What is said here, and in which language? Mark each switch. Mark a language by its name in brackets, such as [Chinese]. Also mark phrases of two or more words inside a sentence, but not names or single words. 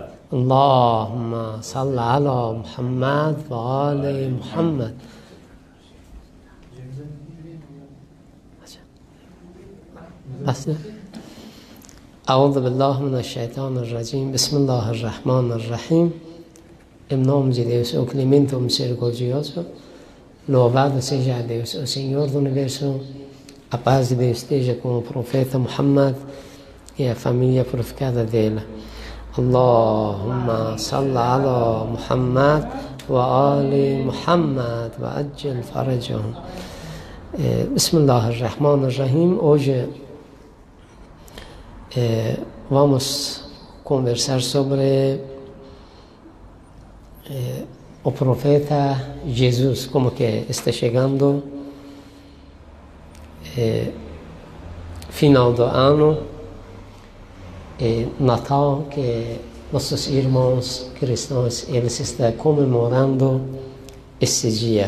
[Arabic] اللهم صل على محمد وآل محمد. أعوذ بالله من الشيطان الرجيم. بسم الله الرحمن الرحيم. [Portuguese] Em nome de Deus, o clemente, o misericordioso, louvado seja Deus, o Senhor do Universo. A paz de Deus esteja com o profeta Muhammad e a família purificada dele. [Arabic] اللهم صل على محمد وآل محمد وعجل فرجهم. Bismillahirrahmanirrahim. [Portuguese] Hoje vamos conversar sobre o profeta Jesus, como que está chegando final do ano, Natal, que nossos irmãos cristãos eles estão comemorando esse dia.